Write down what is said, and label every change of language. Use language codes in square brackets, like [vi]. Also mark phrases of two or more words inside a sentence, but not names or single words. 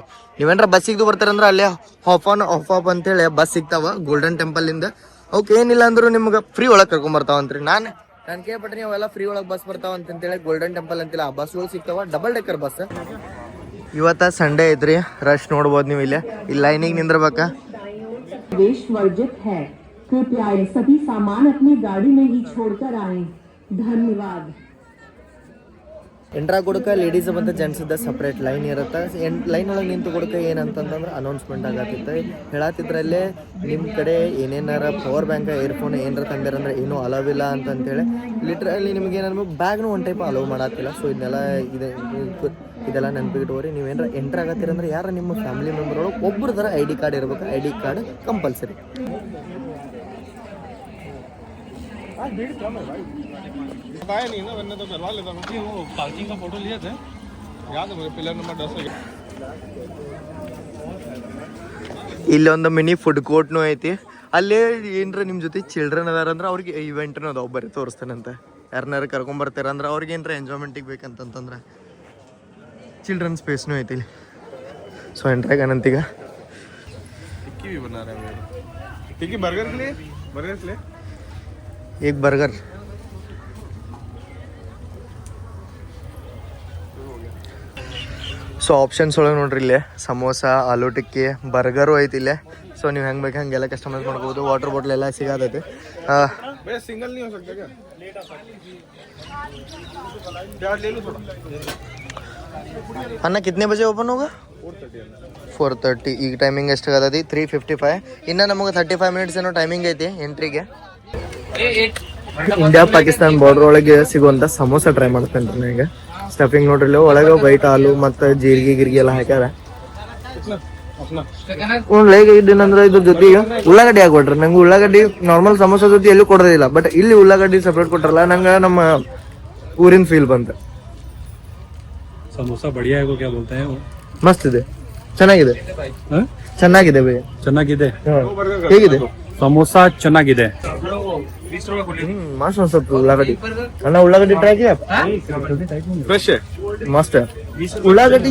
[kn] ನೀವೇನ್ರ ಬಸ್ಸಿಗೆ ಬರ್ತಾರಂದ್ರೆ ಅಲ್ಲೇ ಆಫ್ ಆಫ್ ಅಂತೇಳಿ ಬಸ್ ಸಿಗ್ತಾವ ಗೋಲ್ಡನ್ ಟೆಂಪಲ್ ಇಂದ. ಅವಕ್ಕೆ ಏನಿಲ್ಲ ಅಂದ್ರೂ ನಿಮ್ಗೆ ಫ್ರೀ ಒಳಗೆ ಕರ್ಕೊಂಬರ್ತಾವಂತ್ರಿ. ನಾನು ಕೇಳ್ಪಟ್ರಿ ಅವೆಲ್ಲ ಫ್ರೀ ಒಳಗೆ ಬಸ್ ಬರ್ತಾವ ಅಂತೇಳಿ. ಗೋಲ್ಡನ್ ಟೆಂಪಲ್ ಅಂತಿಲ್ಲ, ಆ ಬಸ್ಗಳು ಸಿಗ್ತಾವ. [en] double decker bus. [kn] ಇವತ್ತ ಸಂಡೇ ಐತ್ರಿ. ರಶ್ ನೋಡ್ಬೋದು ನೀವು. ಇಲ್ಲಿ ಲೈನಿಗೆ ನಿಂದ್ರಬೇಕಾ. [hi] प्रवेश वर्जित है. कृपया सभी सामान अपनी गाड़ी में ही छोड़कर आएं. धन्यवाद. [kn] ಎಂಟ್ರಾ ಕೊಡಕ್ಕೆ ಲೇಡೀಸ್ ಮತ್ತು ಜೆಂಟ್ಸ್ದ [en] separate line [kn] ಇರುತ್ತೆ. ಲೈನ್ ಒಳಗೆ ನಿಂತು ಕೊಡಕ್ಕೆ ಏನಂತಂದ್ರೆ ಅನೌನ್ಸ್ಮೆಂಟ್ ಆಗತ್ತಿತ್ತು. ಹೇಳತ್ತಿದ್ರಲ್ಲೇ ನಿಮ್ಮ ಕಡೆ ಏನೇನಾರ [en] power bank, [kn] ಏರ್ಫೋನ್ ಏನಾರ ತಂದಿರಂದ್ರೆ ಏನೂ ಅಲವ್ ಇಲ್ಲ ಅಂತಂತೇಳಿ. ಲಿಟ್ರಲಿ ನಿಮ್ಗೆ ಏನಂದ್ರೆ ಬ್ಯಾಗ್ನು ಒಂದು ಟೈಪ್ ಅಲವ್ ಮಾಡತ್ತಿಲ್ಲ. ಸೊ ಇದೆಲ್ಲ ನೆನಪಿಟ್ಕೋರಿ. ನೀವೇನಾರ ಎಂಟ್ರ್ ಆಗತ್ತೀರಂದ್ರೆ ಯಾರು ನಿಮ್ಮ [en] family member [kn] ಒಳಗೆ ಒಬ್ಬರು ಥರ [en] ID card [kn] ಇರಬೇಕು. [en] ID card compulsory. [hi] बताया नहीं ना, मैंने तो करवा लेता हूँ। वो पार्किंग का फोटो लिए थे, याद है मुझे पिलर नंबर 10 है. [kn] ಇಲ್ಲೊಂದು [en] mini food court [kn] ಐತಿ. ಅಲ್ಲೇ ಏನ್ರ ನಿಮ್ಮ ಜೊತೆ ಚಿಲ್ಡ್ರನ್ ಅದಾರ ಅಂದ್ರೆ ಅವ್ರಿಗೆ ಇವೆಂಟ್ನು ಅದಾವ, ಬರೀ ತೋರಿಸ್ತಾನಂತೆ. ಯಾರನ್ನಾರು ಕರ್ಕೊಂಬರ್ತಾರ ಅಂದ್ರೆ ಅವ್ರಿಗೆ ಏನರ ಎಂಜಾಯ್ಮೆಂಟಿಗೆ ಬೇಕಂತಂದ್ರೆ [en] children space [kn] ಐತಿ ಇಲ್ಲಿ. ಸೊ ಎಂಟ್ರಾಗ ಅನಂತೀಗ [hi] टिक्की भी बना रहे हैं. टिक्की बर्गर के लिए [kn] ಈಗ ಬರ್ಗರ್. [en] so options [kn] ಒಳಗೆ ನೋಡ್ರಿ ಇಲ್ಲೇ ಸಮೋಸ, ಆಲೂ ಟಿಕ್ಕಿ, ಬರ್ಗರು ಐತಿ ಇಲ್ಲೇ. ಸೊ ನೀವು ಹೆಂಗೆ ಬೇಕು ಹಂಗೆಲ್ಲ ಕಸ್ಟಮೈಸ್ ಮಾಡ್ಬೋದು. [en] water bottle [kn] ಎಲ್ಲ ಸಿಗತೈತಿ. [hi] भैया सिंगल नहीं हो सकता क्या? प्याज ले लो थोड़ा. अन्ना कितने बजे ओपन होगा? 4:30. [kn] ಈಗ ಟೈಮಿಂಗ್ ಎಷ್ಟಾಗತೈತಿ? 3:55. ಇನ್ನು ನಮಗೆ 35 ಮಿನಿಟ್ಸ್ ಏನೋ ಟೈಮಿಂಗ್ ಐತಿ ಎಂಟ್ರಿಗೆ. ಇಂಡಿಯಾ ಪಾಕಿಸ್ತಾನ ಬಾರ್ಡರ್ ಒಳಗೆ ಸಿಗುವಂಥ ಸಮೋಸ ಟ್ರೈ ಮಾಡ್ತೇನೆ ರೀ ನನಗೆ. ಸ್ಟಫಿಂಗ್ ನೋಡ್ರಿ ಒಳಗೆ ವೈಟ್ ಆಲೂ ಮತ್ತು ಜೀರಿಗೆ ಎಲ್ಲ ಹಾಕ್ಯಾರ. ಲೈಕ್ ಇದೇನಂದ್ರೆ ಇದ್ರ ಜೊತೆಗೆ ಉಳ್ಳಾಗಡ್ಡಿ ಹಾಕೊಟ್ರಿ. ನಂಗೆ ಉಳ್ಳಾಗಡ್ಡಿ ನಾರ್ಮಲ್ ಸಮೋಸ ಜೊತೆ ಎಲ್ಲೂ ಕೊಡೋದಿಲ್ಲ, ಬಟ್ ಇಲ್ಲಿ ಉಳ್ಳಾಗಡ್ಡಿ ಸಪ್ರೇಟ್ ಕೊಟ್ರಲ್ಲ, ನಂಗೆ ನಮ್ಮ ಊರಿನ ಫೀಲ್ ಬಂತು. [hi] समोसा बढ़िया हेगो क्या बोलता है [kn] ಮಸ್ತ್ ಇದೆ, ಚೆನ್ನಾಗಿದೆ. ಚೆನ್ನಾಗಿದೆ ಭೈ, ಚೆನ್ನಾಗಿದೆ. ಹೇಗಿದೆ ಸಮೋಸ? ಚೆನ್ನಾಗಿದೆ. [hi] मस्त मस्त उल्लागड्डी. अन्न उल्लागड्डी ट्राई किया? फ्रेश है, मस्त है उल्लागड्डी.